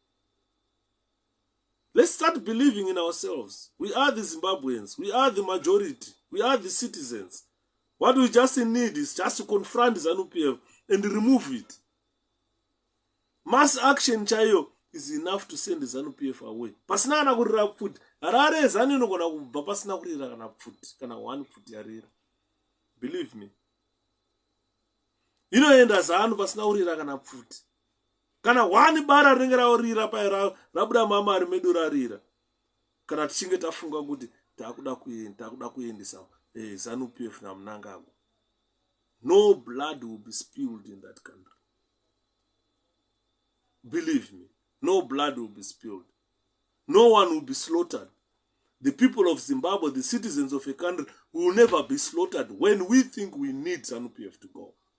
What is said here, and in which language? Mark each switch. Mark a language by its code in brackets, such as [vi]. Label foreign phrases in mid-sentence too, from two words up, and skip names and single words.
[en] Let's start believing in ourselves. We are the Zimbabweans. We are the majority. We are the citizens. What we just need is just to confront ZANU-PF and remove it. Mass action chayo is enough to send the ZANU-PF away. [sn] Pasina ana kurira futi. Harare ZANU inogona kubva pasina kurira kana futi. Kana one futi yarira. [en] Believe me. [sn] Inoenda ZANU pasina kurira kana futi. Kana one bara rinenge raurira paira rabuda mama ari medu rarira. Kana tichinge tafunga kuti takuda kuendesa ZANU-PF na Mnangagwa. [en] No blood will be spilled in that country. Believe me, no blood will be spilled. No one will be slaughtered. The people of Zimbabwe, the citizens of a country, will never be slaughtered when we think we need ZANU-PF to go.